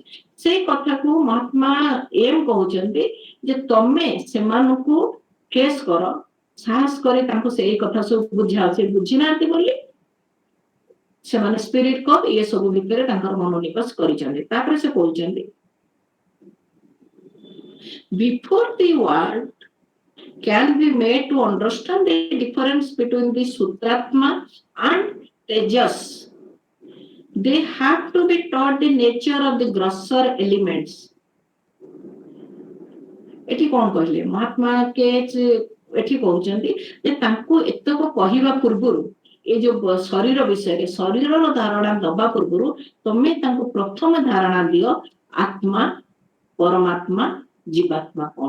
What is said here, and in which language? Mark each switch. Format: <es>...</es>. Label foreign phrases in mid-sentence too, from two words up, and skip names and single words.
<or>ସେଇ କଥାକୁ ମହାତ୍ମା ଏମ କହୁଛନ୍ତି ଯେ ତମେ ସେମାନଙ୍କୁ ଫେସ୍ କର, ସାହସ କରି ତାଙ୍କୁ ସେଇ କଥା ସବୁ ବୁଝାଅ। ସେ ବୁଝିନାହାନ୍ତି ବୋଲି ସେମାନେ</or> <en>spirit call</en> <or>ଇଏ ସବୁ ଭିତରେ ତାଙ୍କର ମନୋନିବେଶ କରିଛନ୍ତି। ତାପରେ ସେ କହୁଛନ୍ତି</or> <en>before the world can be made to understand the difference between the Sutratma and Tejas, they have to be taught the nature of the grosser elements.</en> <or>ଏଠି କଣ କହିଲେ ମହାତ୍ମା କେଚ, ଏଠି କହୁଛନ୍ତି ଯେ ତାଙ୍କୁ ଏତକ କହିବା ପୂର୍ବରୁ, ଏ ଯୋଉ ଶରୀର ବିଷୟରେ ଶରୀରର ଧାରଣା ଦବା ପୂର୍ବରୁ ତମେ ତାଙ୍କୁ ପ୍ରଥମେ ଧାରଣା ଦିଅ ଆତ୍ମା, ପରମାତ୍ମା, ଜୀବାତ୍ମା କଣ।</or>